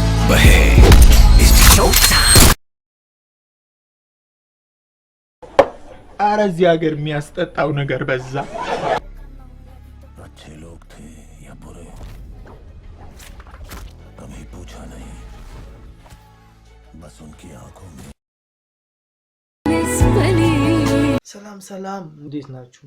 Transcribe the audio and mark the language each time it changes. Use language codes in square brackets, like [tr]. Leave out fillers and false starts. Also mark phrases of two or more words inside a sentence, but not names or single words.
[en] बहे It's showtime [am] አረ እዚህ ሀገር የሚያስጠጣው ነገር በዛ [hi] अच्छे लोग थे या बुरे कभी पूछा नहीं बस उनकी आंखों में [am] ሰላም እንዴት ናችሁ?